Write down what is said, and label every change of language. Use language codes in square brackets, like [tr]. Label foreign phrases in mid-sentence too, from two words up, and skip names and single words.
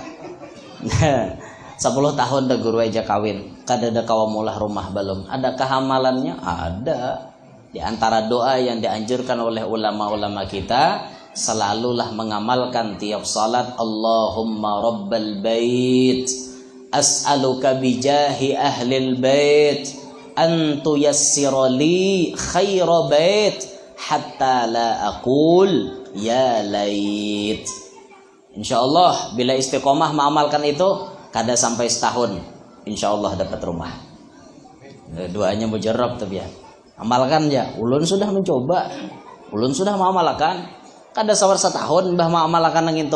[bjn] 10 tahun dah guru aja kawin, kada ada kawamulah rumah belum. Ada kehamalannya? Ada. Di antara doa yang dianjurkan oleh ulama-ulama kita, selalulah mengamalkan tiap salat, [ar] اللهم رب البيت, أسألك بجاه أهل البيت أن تيسر لي خير بيت حتى لا أقول يا ليت. [bjn] Insyaallah bila istiqomah mengamalkan itu, kada sampai setahun insyaallah dapat rumah. Doanya mujarab tapi ya. Amalkan ya. Ulun sudah mencoba. Ulun sudah mengamalkan. Kada sawar setahun bah mengamalkan nang itu.